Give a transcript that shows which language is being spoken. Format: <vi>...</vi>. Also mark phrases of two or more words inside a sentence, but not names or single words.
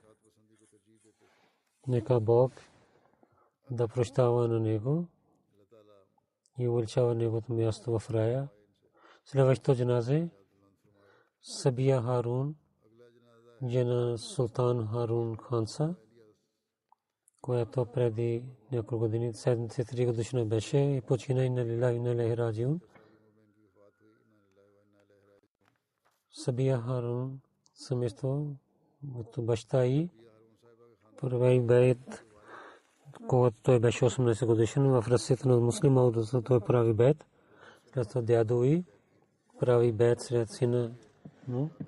<bg>Нека Бог да прощава на него и увеличава неговото място в рая. Следващото джаназе Сабия Харун, жена Султан Харун Ханса, която преди няколко години 73 годишна беше и почина.</bg> <ar>إنا لله وإنا إليه راجعون.</ar> <bg>Сабия Харун семейство от баща й прави бейт, когато той беше 18 годишен. В ръцете на муслима той прави бейт. След това дядо й прави бейт сред сина му.</bg>